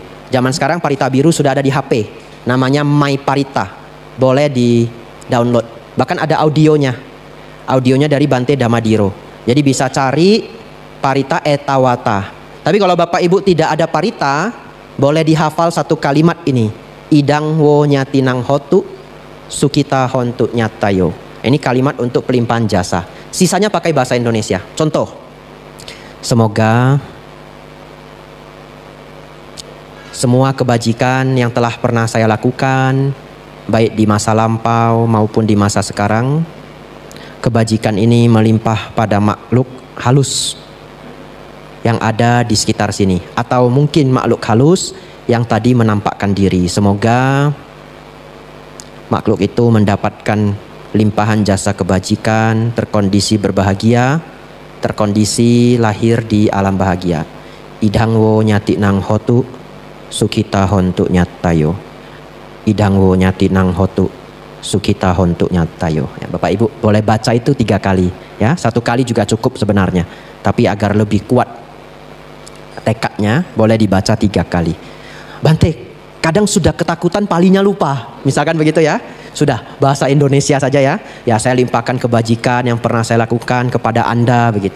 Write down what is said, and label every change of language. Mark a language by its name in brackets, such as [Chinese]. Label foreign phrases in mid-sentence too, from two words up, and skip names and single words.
[Indonesian] Zaman sekarang Parita Biru sudah ada di HP, namanya My Parita, boleh di download. Bahkan ada audionya dari Bante Damadiro. Jadi bisa cari Parita etawata. Tapi kalau Bapak Ibu tidak ada Parita, boleh dihafal satu kalimat ini. [Pali] Idang wo nyatinang hotu sukita hontu nyatayo. [Indonesian] Ini kalimat untuk pelimpahan jasa. Sisanya pakai bahasa Indonesia. Contoh, semoga semua kebajikan yang telah pernah saya lakukan, baik di masa lampau maupun di masa sekarang, kebajikan ini melimpah pada makhluk halus yang ada di sekitar sini, atau mungkin makhluk halus yang tadi menampakkan diri. Semoga makhluk itu mendapatkan limpahan jasa kebajikan, terkondisi berbahagia, terkondisi lahir di alam bahagia. [Pali] Idang wo nyati nang hotu sukita hontu nyatayo. Idang wo nyati nang hotu sukita hontu nyatayo. [Indonesian] Ya, Bapak Ibu boleh baca itu 3 kali ya. 1 kali juga cukup sebenarnya, tapi agar lebih kuat tekadnya boleh dibaca 3 kali. Bante, kadang sudah ketakutan palinya lupa, misalkan begitu ya. Sudah bahasa Indonesia saja ya. Ya saya limpahkan kebajikan yang pernah saya lakukan kepada Anda begitu.